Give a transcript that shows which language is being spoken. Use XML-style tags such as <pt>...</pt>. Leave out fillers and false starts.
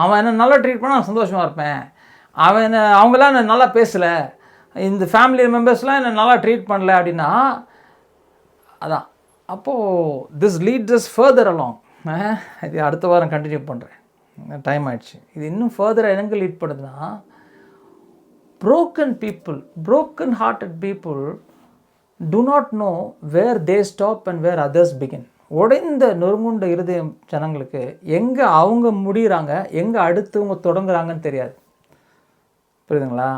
<ta>அவன் என்ன நல்லா ட்ரீட் பண்ணால் நான் சந்தோஷமாக இருப்பேன், அவன் என்ன அவங்களாம் என்ன நல்லா பேசலை, இந்த ஃபேமிலி மெம்பர்ஸ்லாம் என்ன நல்லா ட்ரீட் பண்ணல அப்படின்னா அதான். அப்போது</ta> <en>This leads us further along.</en> <ta>இது அடுத்த வாரம் கண்டினியூ பண்ணுறேன், டைம் ஆயிடுச்சு. இது இன்னும் ஃபர்தராக எனக்கு லீட் பண்ணுதுன்னா</ta> <en>broken people, broken hearted people do not know where they stop and where others begin.</en> <ta>உடைந்த நொறுங்குண்ட இருதயம் ஜனங்களுக்கு எங்கே அவங்க முடிகிறாங்க, எங்கே அடுத்தவங்க தொடங்குறாங்கன்னு தெரியாது. புரியுதுங்களா?</ta>